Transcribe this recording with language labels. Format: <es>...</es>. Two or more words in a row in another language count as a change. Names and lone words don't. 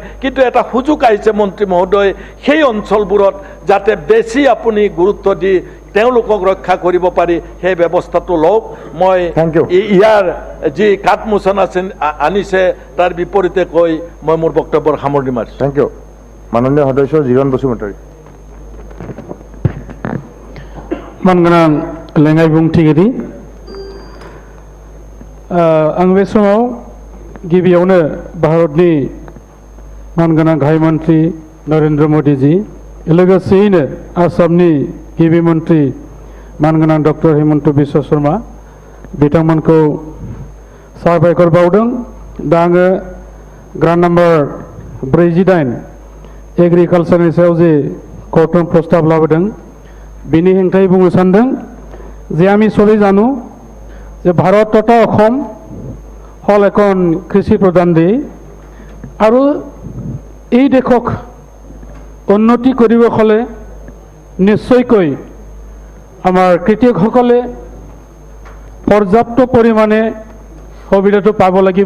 <as>কিন্তু এটা সুযোগ আহিছে মন্ত্ৰী মহোদয়, সেই অঞ্চলবোৰত যাতে বেছি আপুনি গুৰুত্ব দি তেওঁলোকক ৰক্ষা কৰিব পাৰি সেই ব্যৱস্থাটো লওক। মই ইয়াৰ যি কাঠমোচন আনিছে তাৰ বিপৰীতে কৈ মই মোৰ বক্তব্যৰ সামৰণি মাৰিছোঁ।</as> <en>thank you.</en> <as>মাননীয় সদস্য জীৰণ বসুমতাৰী।</as> <brx>मानगोनां लेङाइ बुंथिगिरि, आं बे समाव गिबियावनो भारतनि मानगोनां गाहाय मन्त्रि नरेन्द्र मोदीजी, लोगोसेयैनो आसामनि गिबि मन्त्रि मानगोनां डक्टर हिमन्त बिश्व शर्मा बिथांमोनखौ साबायखर बावदों। दा आङो</brx> <en>grant number</en> <brx>48 एग्रिकालचारनि सायाव जे कर्टन प्रस्ताब लाबोदों बिनि हेंथायै बुंनो सानदों</brx> <as>যে আমি সবাই জানো যে ভাৰত তথা অসম হল এখন কৃষি প্ৰধান দেশ, আৰু এই দেশক উন্নতি কৰিব হলে নিশ্চয়কৈ আমাৰ কৃষকসকলে পৰ্যাপ্ত পৰিমাণে সুবিধাটো পাব লাগিব।</as>